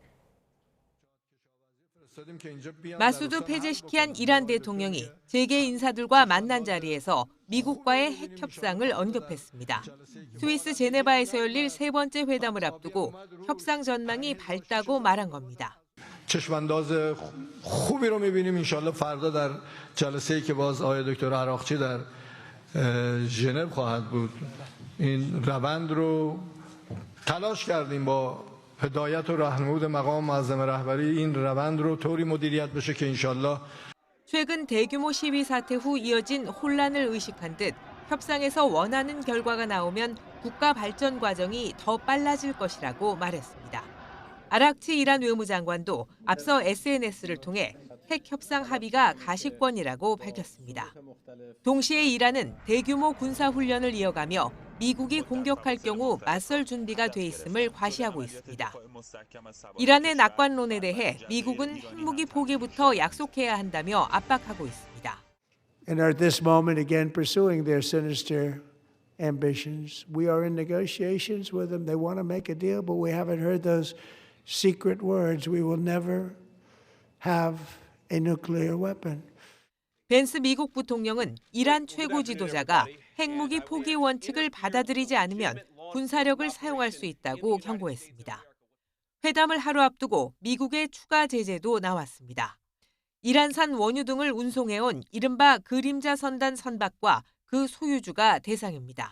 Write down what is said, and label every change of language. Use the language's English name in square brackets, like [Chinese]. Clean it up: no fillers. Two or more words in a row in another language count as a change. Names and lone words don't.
[Korean] 마수드 페제시키안 이란 대통령이 세계 인사들과 만난 자리에서 미국과의 핵 협상을 언급했습니다. 스위스 제네바에서 열릴 세 번째 회담을 앞두고 협상 전망이 밝다고 말한 겁니다. [Persian] چشمانداز خوبی رو می‌بینیم انشالله فردا در جلسه‌ای که باز آقای دکتر عراقچی در ژنو خواهد بود این روند رو تلاش کردیم با هدایت و راهنمود مقام معظم رهبری این روند رو طوری مدیریت بشه که انشالله [Korean] 최근 대규모 시위 사태 후 이어진 혼란을 의식한 듯 협상에서 원하는 결과가 나오면 국가 발전 과정이 더 빨라질 것이라고 말했습니다. 아락치 이란 외무장관도 앞서 SNS를 통해 핵 협상 합의가 가시권이라고 밝혔습니다. 동시에 이란은 대규모 군사 훈련을 이어가며 미국이 공격할 경우 맞설 준비가 돼 있음을 과시하고 있습니다. 이란의 낙관론에 대해 미국은 핵무기 포기부터 약속해야 한다며 압박하고 있습니다. [English] And are at this moment again pursuing their sinister ambitions. We are in negotiations with them. They want to make a deal, but we haven't heard those secret words. We will never have a nuclear weapon. [Korean] 벤스 미국 부통령은 이란 최고 지도자가 핵무기 포기 원칙을 받아들이지 않으면 군사력을 사용할 수 있다고 경고했습니다. 회담을 하루 앞두고 미국의 추가 제재도 나왔습니다. 이란산 원유 등을 운송해온 이른바 그림자 선단 선박과 그 소유주가 대상입니다.